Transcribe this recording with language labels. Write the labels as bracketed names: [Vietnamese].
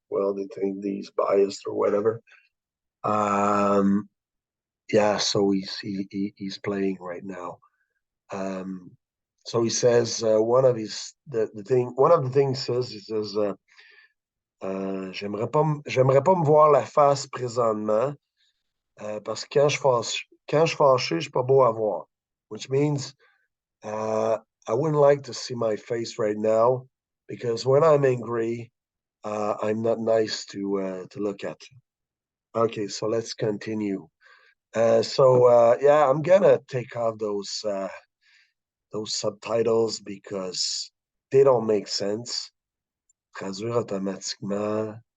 [English] Well, they think he's biased or whatever. Um, yeah, so he's playing right now. Um, so he says [French] one of the things he says j'aimerais pas me voir la face présentement parce que quand je suis fâché, je suis pas beau à voir. [English] Which means I wouldn't like to see my face right now because when I'm angry, I'm not nice to look at. Okay, so let's continue. Yeah, I'm gonna take off those subtitles because they don't make sense. [French] Traduire automatiquement.